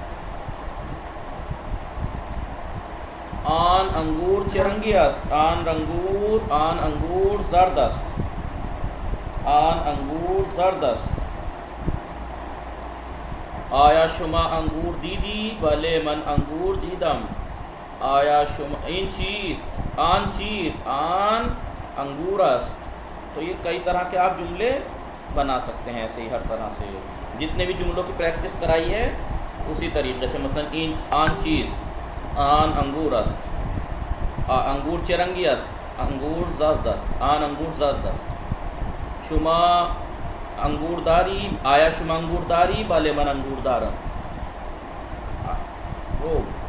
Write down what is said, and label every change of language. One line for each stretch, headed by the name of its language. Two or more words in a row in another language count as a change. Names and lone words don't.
Persian: آن انگور چرنگی است، آن انگور زرد است، آن انگور زرد است. آیا شما انگور دیدی؟ بله من انگور دیدم. آیا شما این چیست؟ آن چیز، آن انگور است.
Urdu: تو یہ کئی طرح کے آپ جملے بنا سکتے ہیں ایسے ہی ہر طرح سے. جتنے بھی جملوں کی پریکٹس کرائی ہے اسی طریقے سے.
Persian: مثلا این آن چیز، آن انگور است، انگور چرنگی است، انگور زرد است، آن انگور زرد است. شما انگور داری؟ آیا شما انگور داری؟ بله من انگور دارم. خوب.